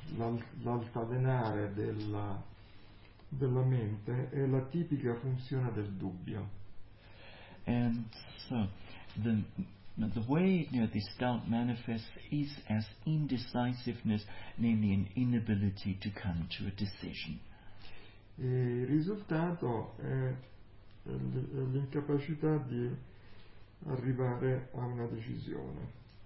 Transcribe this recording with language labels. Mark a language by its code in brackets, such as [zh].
[it] L'oscillazione, l'altalenare della mente è la tipica funzione del dubbio. [en] And so the way this doubt manifests is as indecisiveness, namely an inability to come to a decision. [it] Il risultato è l'incapacità di arrivare a una decisione.